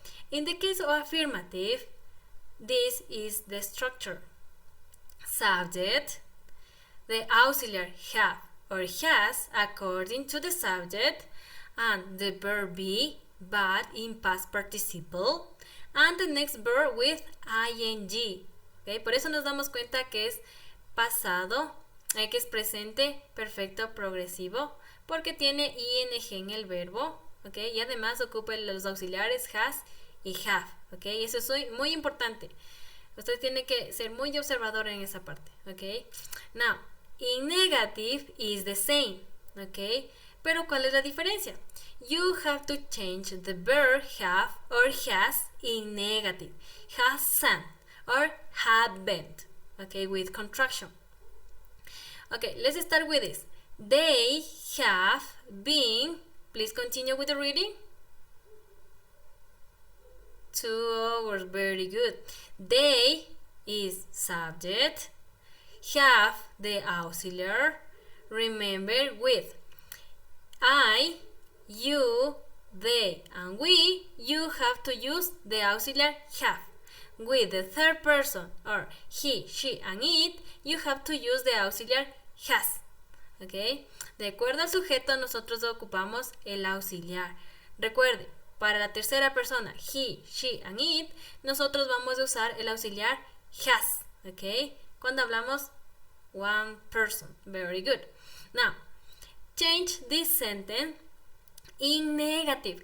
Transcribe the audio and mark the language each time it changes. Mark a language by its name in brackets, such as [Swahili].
[English] In the case of affirmative, this is the structure. Subject, the auxiliary have or has according to the subject, and the verb be but in past participle, and the next verb with ing. ¿Okay? [Spanish] Por eso nos damos cuenta que es pasado, que es presente perfecto progresivo, porque tiene ing en el verbo, ¿okay? Y además ocupa los auxiliares has y have. ¿Okay? Eso es muy importante. Usted tiene que ser muy observador en esa parte. ¿Okay? [English] Now, in negative is the same. ¿Okay? [Spanish] Pero ¿cuál es la diferencia? [English] You have to change the verb have or has in negative. Hasn't or haven't. Okay, with contraction. Okay, let's start with this. They have been. Please continue with the reading. 2 hours, very good. They is subject. Have the auxiliary. Remember with I, you, they, and we, you have to use the auxiliary have. With the third person or he, she, and it, you have to use the auxiliary has. ¿Okay? [Spanish] De acuerdo al sujeto, nosotros ocupamos el auxiliar. Recuerde, para la tercera persona, he, she, and it, nosotros vamos a usar el auxiliar has. ¿Okay? Cuando hablamos [English] one person. Very good. Now, change this sentence in negative.